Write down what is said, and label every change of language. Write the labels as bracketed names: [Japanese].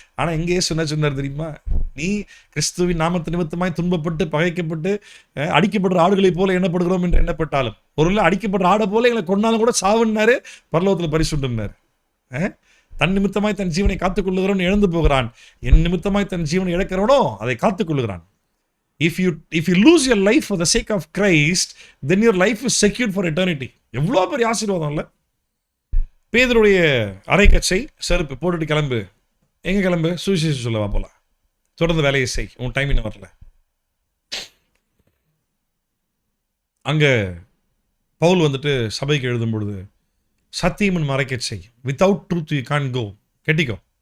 [Tamil] ஆனால் எங்கேயே சொன்னார் தெரியுமா? நீ கிறிஸ்துவின் நாமத்து நிமித்தமாய் துன்பப்பட்டு பகைக்கப்பட்டு அடிக்கப்படுற ஆடுகளை போல எண்ணப்படுகிறோம் என்று எண்ணப்பட்டாலும், ஒரு அடிக்கப்படுற ஆடை போல எங்களை கொண்டாலும் கூட சாவுன்னாரு, பரலோகத்தில் பரிசுண்டாரு. தன் நிமித்தமாய் தன் ஜீவனை காத்துக்கொள்ளுகிறவன் இழந்து போகிறான், என் நிமித்தமாய் தன் ஜீவனை இழக்கிறவனோ அதை காத்துக்கொள்ளுகிறான். [English] If you lose your life for the sake of Christ, then your life is secured for eternity. [Tamil] எவ்வளோ பெரிய ஆசீர்வாதம் இல்லை? பேதுருடைய அரைக்கச்சை செருப்பு போட்டுட்டு கிளம்பு. எங்கே கிளம்பு? சுவிசேஷம் சொல்லவா போலாம், தொடர்ந்து வேலையை செய், உன் டைம் இன்னும் வரல. அங்கே பவுல் வந்துட்டு சபைக்கு எழுதும் பொழுது, சத்தியமன் மறைக்கச்சை, [English] without truth you can't go, [Tamil] கெட்டிக்கோ.